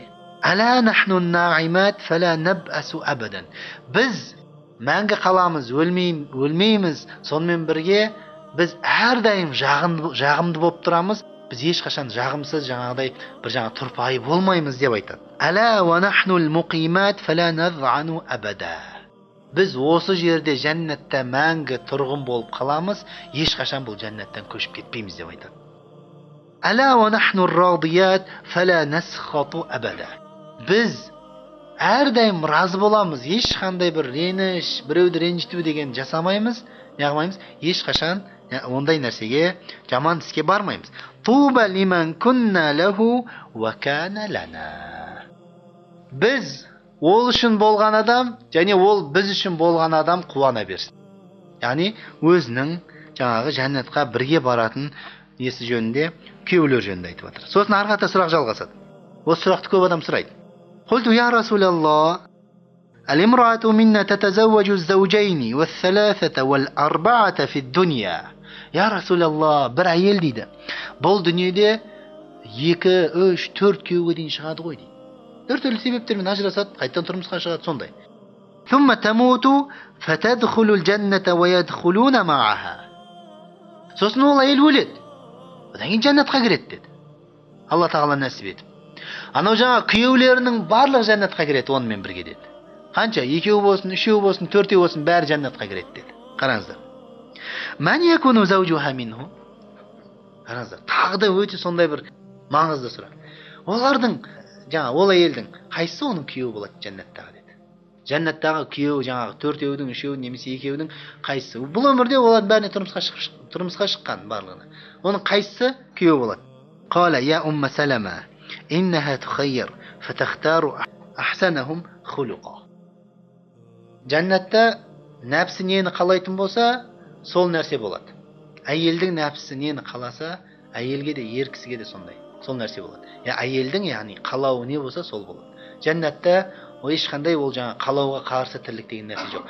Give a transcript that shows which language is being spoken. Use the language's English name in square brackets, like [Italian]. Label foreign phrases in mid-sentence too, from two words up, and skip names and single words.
[Arabic] ألا نحن الناعمات فلا نبأس أبدا. [Kazakh] Біз мәңгі қаламыз, өлмейміз. Сонымен бірге біз әрдайым жағымды болып тұрамыз. Біз ешқашан жағымсыз жаңағыдай бір тұрпайы болмаймыз деп айтады. [Arabic] ألا ونحن المقيمات فلا نظعن أبدا. [Kazakh] Біз осы жерде жәннатта мәңгі тұрғын болып қаламыз, ешқашан бұл жәннаттан көшіп кетпейміз деп айтады. [Arabic] ألا ونحن الراضيات فلا نسخط أبدا. [Kazakh] Біз әрдайым разы боламыз, ешқандай бір реніш, біреуді ренжіту деген жасамаймыз, неғылмаймыз, ешқашан ондай нәрсеге, жаман іске бармаймыз. [Arabic] طوبى لمن كنا له وكان لنا. [Kazakh] Біз ол үшін болған адам, және ол біз үшін болған адам қуана берсін. Яғни өзінің жаңағы жәннатқа бірге баратын несі жөнінде, күйеулер жөнінде айтып жатыр. Сосын арқата сұрақ жалғасады. Осы сұрақты көп адам сұрайды. [Arabic] قلت يا رسول الله المرأة منا تتزوج الزوجين والثلاثة والأربعة في الدنيا. يا رسول الله, [Kazakh] бір әйел дейді. Бұл дүниеде 2, 3, 4 күйеуге дейін шығады ғой дейді. Түрлі себептермен ажырасады, қайтадан тұрмысқа шығады, сондай. [Arabic] ثم تموت فتدخل الجنة ويدخلون معها. [Kazakh] Сосын ол әйел өледі. Одан кейін жәннатқа кіреді деді. Алла тағала нәсіп етіп. Анау жаңа күйеулерінің барлық жәннатқа кіреді онымен бірге деді. Қанша? 2 болсын, 3 болсын, 4 болсын, бәрі жәннатқа кіреді деді. Қараңыздар. [Arabic] من يكون زوجها منهم? [Kazakh] Қараңыздар. Тағы да өте сондай бір маңызды сұрақ. Олардың жаңа ол әйелдің қайсысы оның күйеуі болады жәннаттағы деді. Жәннаттағы күйеуі жаңағы 4-еудің, 3-еудің немесе 2-еудің қайсысы? Бұл өмірде олардың бәріне тұрмысқа шыққан барлығына. Оның қайсысы күйеуі болады? [Arabic] قال يا أم سلمة إنها تخير فتختار أحسنهم خلقا. [Kazakh] Жәннатта нәпсі нені қалайтын болса, сол нәрсе болады. Әйелдің нәпсі нені қаласа, әйелге де ер кісіге де сондай. Сол нәрсе болады. Әйелдің яғни қалауы не болса, сол болады. Жәннатта ешқандай ол жаңа қалауға қарсы тірлік деген нәрсе жоқ.